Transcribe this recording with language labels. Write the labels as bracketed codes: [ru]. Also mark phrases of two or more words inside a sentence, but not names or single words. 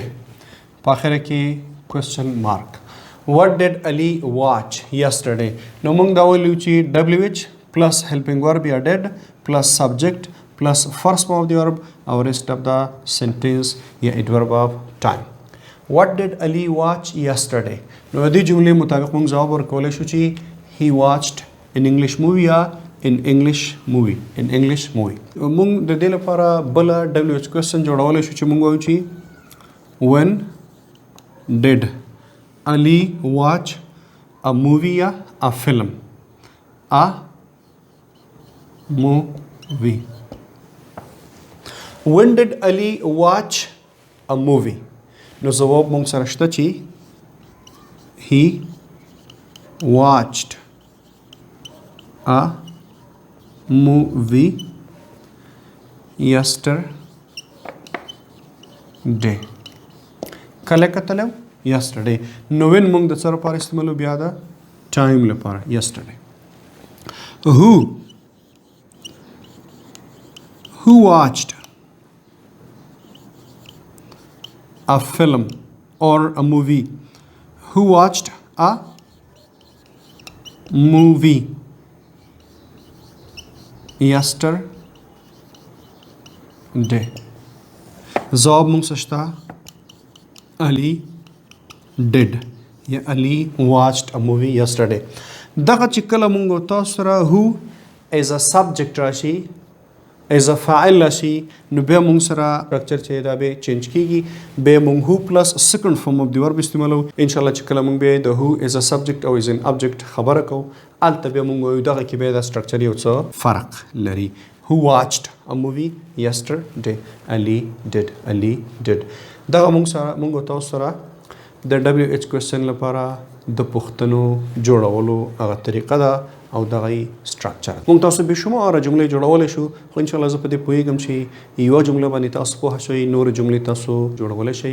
[ps] په آخره کې [en] question mark. What did Ali watch yesterday? [ps] نو موږ دا ویلو چې [en] WH plus helping verb [ps] یا [en] did plus subject plus first form of the verb or rest of the sentence [ps] یا [en] adverb of time. What did Ali watch yesterday? [ps] نو دې جملې مطابق موږ جواب ورکولی شو چې [en] he watched an English movie [ps] یا [en] in English movie. [ps] موږ د دې لپاره بله [en] WH question [ps] جوړولی شو چې موږ وایو چې [en] when did Ali watch a movie [ps] یا [en] a film? A movie. When did Ali watch a movie? [ps] نو جواب موږ سره شته چې [en] he watched a movie yesterday. [ps] کله کتلو yesterday. نو when موږ د څه لپاره استعمالو بیا د time لپاره yesterday. [en] Who watched a film or a movie? Who watched a movie yesterday? [ps] جواب موږ سشتا [en] Ali did [ps] یا [en] Ali watched a movie yesterday. [ps] دغه چې کله موږ تاسو سره [en] who as a subject [ps] راشي [en] as a [ps] فاعل راشي نو بیا موږ سره سټرکچر چې دا به چینج کیږي. بیا موږ [en] who plus second form of the verb [ps] استعمالو. [ar] ان شاء الله [ps] چې کله موږ بیا د [en] who as a subject [ps] او [en] as an object [ps] خبره کوو الته بیا موږ وایو دغه کې بیا د سټرکچر یو څه فرق لري. [en] Who watched a movie yesterday? Ali did. [ps] دغه موږ تاسو سره د [en] WH question [ps] لپاره د پوښتنو جوړولو هغه طریقه ده او دغه سټرکچر. موږ تاسو به شماره جملې جوړولی شو خو [ar] انشاءالله [ps] زه په دې پوهیږم چې یوه جمله باندې تاسو پوهه شئ نورې جملې تاسو جوړولی شئ.